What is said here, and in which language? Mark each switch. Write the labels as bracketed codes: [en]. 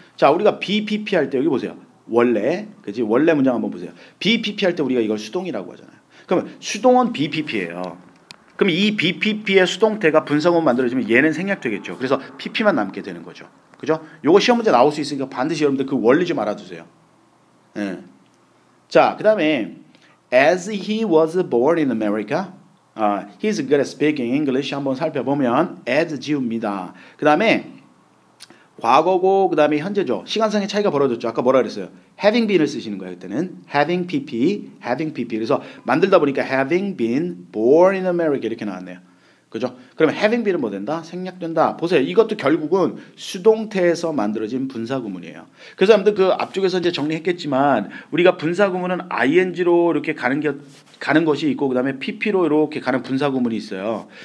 [ko] 자, 우리가 BPP 할 때 여기 보세요. 원래 문장 한번 보세요. BPP 할 때 우리가 이걸 수동이라고 하잖아요. 그러면 수동은 BPP예요. 그럼 이 BPP의 수동태가 분사구문 만들어지면 얘는 생략되겠죠. 그래서 PP만 남게 되는 거죠. 그죠? 요거 시험 문제 나올 수 있으니까 반드시 여러분들 그 원리 좀 알아두세요. 예. [en] 자, 그 다음에 as he was born in America, he's good at speaking English [ko] 한번 살펴보면 [en] as [ko] 지웁니다. 그 다음에 과거고 그 다음에 현재죠. 시간상의 차이가 벌어졌죠. 아까 뭐라 그랬어요? having been을 쓰시는 거예요. 그때는 having pp. 그래서 만들다 보니까 [en] having been born in America [ko] 이렇게 나왔네요. 그죠? 그러면 having been은 뭐 된다? 생략된다. 보세요. 이것도 결국은 수동태에서 만들어진 분사구문이에요. 그래서 여러분들 그 앞쪽에서 이제 정리했겠지만 우리가 분사구문은 ing로 이렇게 가는 것이 있고 그다음에 pp로 이렇게 가는 분사구문이 있어요.